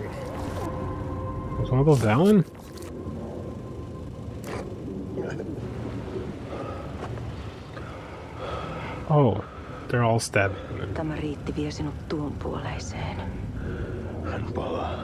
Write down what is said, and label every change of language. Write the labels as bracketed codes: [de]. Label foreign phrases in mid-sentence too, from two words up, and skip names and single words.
[en] Was one of those down? Oh, they're all stabbing him. [fi] Tämä riitti vie sinut tuon puoleiseen. Hän palaa.